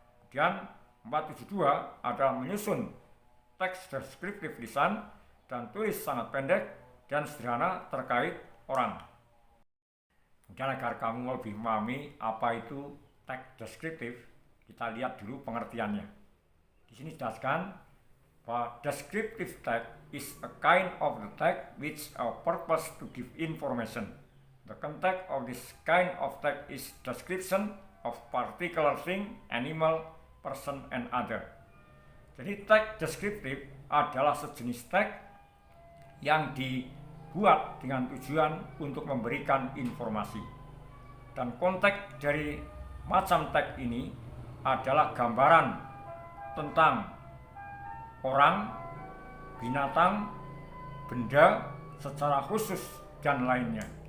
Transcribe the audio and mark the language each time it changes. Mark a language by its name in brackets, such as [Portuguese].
[Indonesian] Kemudian 472 adalah menyusun teks deskriptif lisan dan tulis sangat pendek dan sederhana terkait orang. Kemudian agar kamu lebih memahami apa itu teks deskriptif, kita lihat dulu pengertiannya. Di sini dijelaskan bahwa [English] descriptive text is a kind of the text which a purpose to give information. The context of this kind of text is description of particular thing, animal, person, and other. [Indonesian] Jadi teks deskriptif adalah sejenis teks yang dibuat dengan tujuan untuk memberikan informasi. Dan konteks dari macam teks ini adalah gambaran tentang orang, binatang, benda secara khusus dan lainnya.